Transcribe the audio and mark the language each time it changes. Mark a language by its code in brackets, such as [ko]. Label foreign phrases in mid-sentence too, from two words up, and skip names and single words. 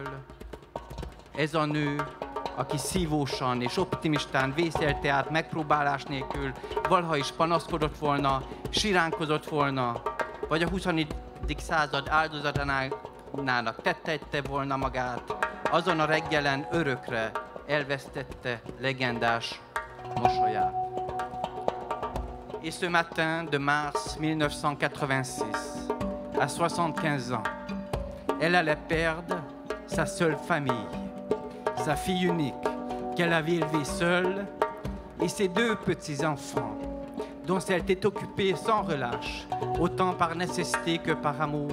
[hu] Ez a nő, aki szívósan és optimistán vészelte át megpróbálás nélkül, valaha is panaszkodott volna, siránkozott volna, vagy a 20. század áldozatának tette volna magát, azon a reggelen örökre elvesztette legendás mosolyát. [fr] Et ce matin de mars 1986, à 75 ans, elle allait perdre sa seule famille, sa fille unique qu'elle avait élevée seule et ses 2 petits-enfants, dont elle était occupée sans relâche, autant par nécessité que par amour.